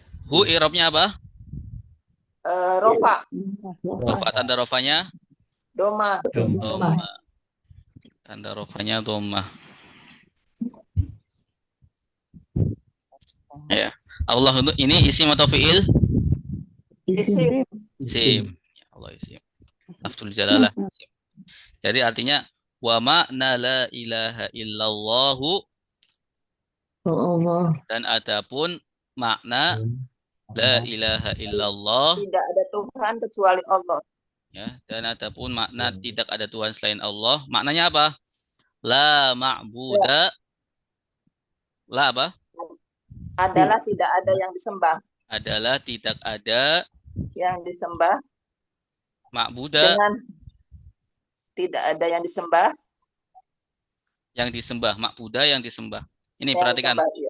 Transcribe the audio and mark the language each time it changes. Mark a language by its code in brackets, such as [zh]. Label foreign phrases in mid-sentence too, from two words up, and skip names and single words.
[id] Hu i'rabnya apa? Rofa. Rofa, tanda rofanya Doma. dhamma. Tanda rofanya dhamma. Ya. Allah untuk ini isim atau fiil? isim. Isim. Ya Allah isim. [ar] لفظ الجلالة [id] isim. Jadi artinya [ar] ومعنى لا إله إلا الله [id] Oh Allah. dan adapun makna [ar] لا إله إلا الله [id] Tidak ada Tuhan kecuali Allah. ya, dan adapun makna tidak ada Tuhan selain Allah. Maknanya apa? [ar] لا معبود. La apa? [id] Adalah tidak ada yang disembah. Adalah tidak ada Yang disembah ma'buda dengan tidak ada yang disembah. yang disembah, ma'buda yang disembah. Ini Yang perhatikan. disembah, iya.